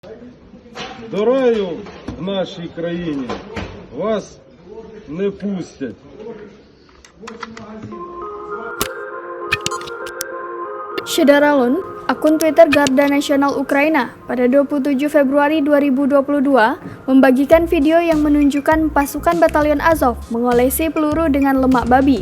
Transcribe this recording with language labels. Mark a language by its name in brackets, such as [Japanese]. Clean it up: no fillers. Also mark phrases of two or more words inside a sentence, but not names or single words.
[Ukrainian] До раю в нашій країні вас не пустять. [Indonesian] Syederalun, akun Twitter Garda Nasional Ukraina pada 27 Februari 2022 membagikan video yang menunjukkan pasukan Batalion Azov mengolesi peluru dengan lemak babi.